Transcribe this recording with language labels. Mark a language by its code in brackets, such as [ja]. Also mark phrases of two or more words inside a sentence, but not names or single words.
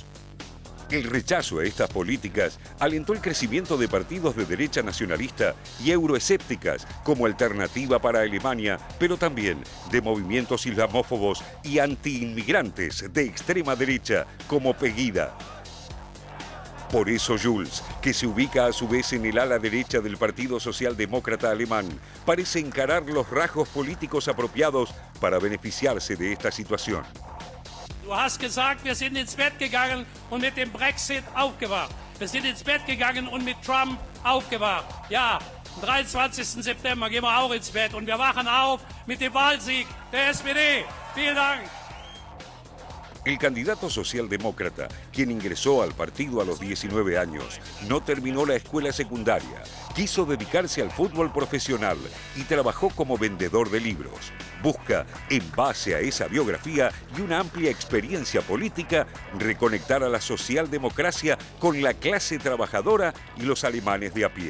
[es] El rechazo a estas políticas alentó el crecimiento de partidos de derecha nacionalista y euroescépticas como alternativa para Alemania, pero también de movimientos islamófobos y antiinmigrantes de extrema derecha como Pegida. Por eso Schulz, que se ubica a su vez en el ala derecha del Partido Socialdemócrata Alemán, parece encarar los rasgos políticos apropiados para beneficiarse de esta situación. [de] Du hast gesagt, wir sind ins Bett gegangen und mit dem Brexit aufgewacht. Wir sind ins Bett gegangen und mit Trump aufgewacht. Ja, am 23. September gehen wir auch ins Bett und wir wachen auf mit dem Wahlsieg der SPD. Vielen Dank. [es] El candidato socialdemócrata, quien ingresó al partido a los 19 años, no terminó la escuela secundaria, quiso dedicarse al fútbol profesional y trabajó como vendedor de libros. Busca, en base a esa biografía y una amplia experiencia política, reconectar a la socialdemocracia con la clase trabajadora y los alemanes de a pie.